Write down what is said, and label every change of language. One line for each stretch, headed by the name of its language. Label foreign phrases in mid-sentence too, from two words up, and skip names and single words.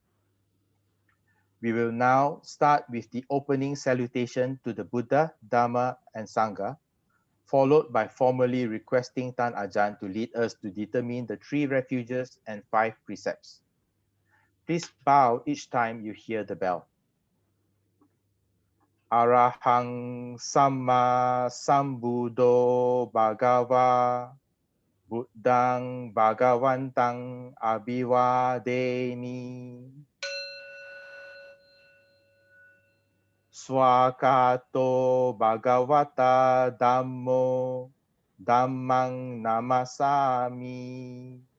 English: We will now start with the opening salutation to the Buddha, Dharma, and Sangha, followed by formally requesting Tan Ajahn to lead us to determine the 3 refuges and 5 precepts. Please bow each time you hear the bell.
Pali: Arahang Samma Sambuddho Bhagava Buddhang Bhagavantang Abhivademi. Swakato Bhagavata Dhammo Dhammang Namasami.